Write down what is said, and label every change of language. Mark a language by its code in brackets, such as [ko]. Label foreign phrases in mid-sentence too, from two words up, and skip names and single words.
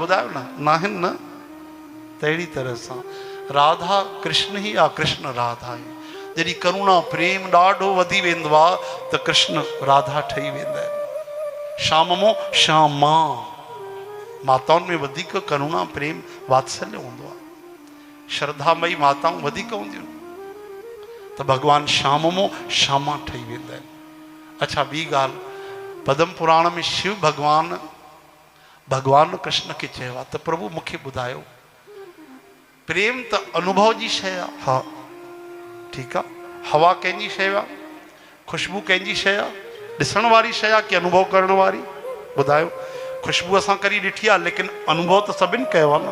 [sd] ॿुधायो न, न आहिनि न। त अहिड़ी तरह सां राधा कृष्ण ई आहे, कृष्ण राधा आहे। जॾहिं करुणा प्रेम ॾाढो वधी वेंदो आहे त कृष्ण राधा ठही वेंदा आहिनि। श्याम मों श्यामा, माताउनि में वधीक करुणा प्रेम वात्सल्य हूंदो आहे। श्रद्धामयी माताऊं वधीक हूंदियूं त भगवान श्याम मों श्यामा ठही वेंदा आहिनि। अच्छा ॿी ॻाल्हि, पद्म पुराण में शिव भगवान कृष्ण के चयो आहे त प्रभु मूंखे ॿुधायो प्रेम त अनुभव जी शइ आहे। हा ठीकु आहे, हवा कंहिंजी शइ आहे, खुशबू कंहिंजी शइ आहे, ॾिसण वारी शइ आहे कि अनुभव करण वारी? ॿुधायो। खुशबू असां कॾहिं ॾिठी आहे लेकिन अनुभव त सभिनि कयो आहे न।